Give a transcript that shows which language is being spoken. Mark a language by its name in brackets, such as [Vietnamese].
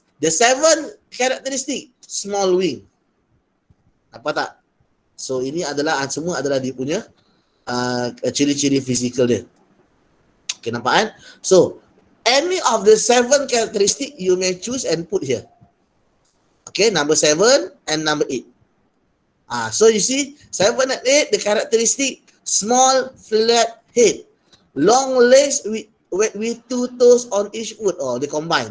[English] The 7th characteristic, small wing. [Malay] Apa tak? So ini adalah semua adalah dia punya ciri-ciri fizikal dia. Okay, nampak kan? [English] So any of the 7 characteristic you may choose and put here. Okay, number 7 and number 8. So you see 7 and 8, the characteristic, small flat head, long legs with 2 toes on each foot. They combine.